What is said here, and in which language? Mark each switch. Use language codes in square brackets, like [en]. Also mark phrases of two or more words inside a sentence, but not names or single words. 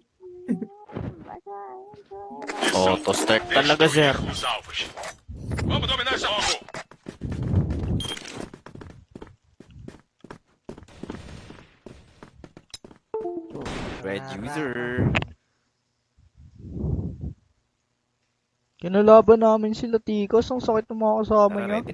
[tl] Auto-start talaga, sir. [pt] Os alvos. Vamos dominar esse alvo. [en] Red user. [tl] Kinalaban namin sila Tikos. Ang sakit ng mga kasama niya. Ready na